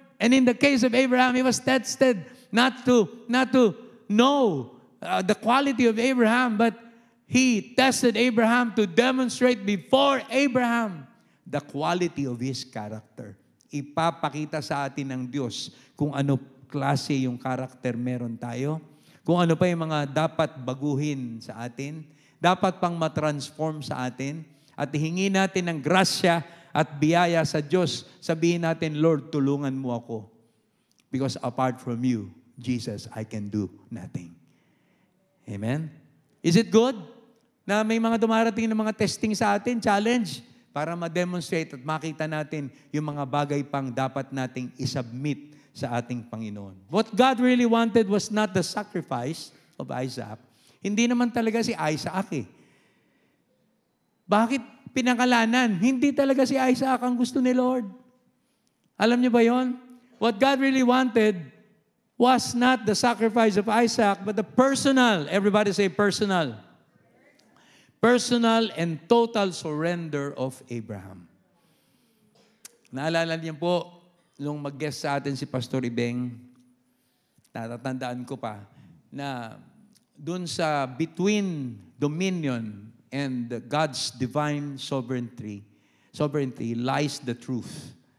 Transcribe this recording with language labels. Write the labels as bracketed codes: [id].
[en] And in the case of Abraham, he was tested not to know the quality of Abraham, but he tested Abraham to demonstrate before Abraham the quality of his character. [tl] Ipapakita sa atin ng Diyos kung ano klase yung character meron tayo, kung ano pa yung mga dapat baguhin sa atin, dapat pang matransform sa atin, at hingi natin ng grasya at biyaya sa Diyos. Sabihin natin, Lord, tulungan mo ako. [en] Because apart from you, Jesus, I can do nothing. Amen? Is it good [tl] na may mga dumarating na mga testing sa atin, challenge, para ma-demonstrate at makita natin yung mga bagay pang dapat nating isubmit sa ating Panginoon. [en] What God really wanted was not the sacrifice of Isaac. [tl] Hindi naman talaga si Isaac eh. Bakit pinangalanan? Hindi talaga si Isaac ang gusto ni Lord. Alam niyo ba yon? [en] What God really wanted was not the sacrifice of Isaac, but the personal, everybody say personal. Personal and total surrender of Abraham. [tl] Naalala niyo po, nung mag-guest sa atin si Pastor Ibeng, natatandaan ko pa, na dun sa [en] between dominion and God's divine sovereignty lies the truth.